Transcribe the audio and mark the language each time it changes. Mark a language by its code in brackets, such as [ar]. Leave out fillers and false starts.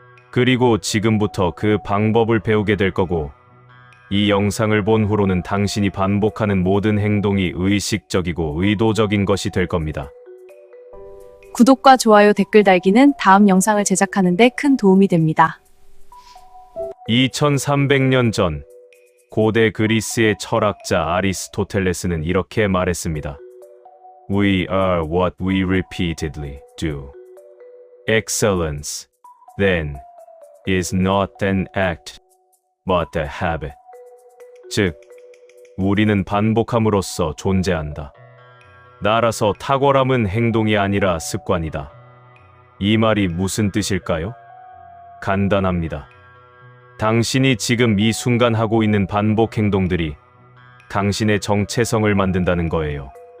[ko] 그리고 지금부터 그 방법을 배우게 될 거고, 이 영상을 본 후로는 당신이 반복하는 모든 행동이 의식적이고 의도적인 것이 될 겁니다. 구독과 좋아요, 댓글 달기는 다음 영상을 제작하는 데 큰 도움이 됩니다. 2300년 전 고대 그리스의 철학자 아리스토텔레스는 이렇게 말했습니다. [en] We are what we repeatedly do. Excellence, then, is not an act, but a habit. [ko] 즉, 우리는 반복함으로써 존재한다. 나라서 탁월함은 행동이 아니라 습관이다. 이 말이 무슨 뜻일까요? 간단합니다. 당신이 지금 이 순간 하고 있는 반복 행동들이 당신의 정체성을 만든다는 거예요.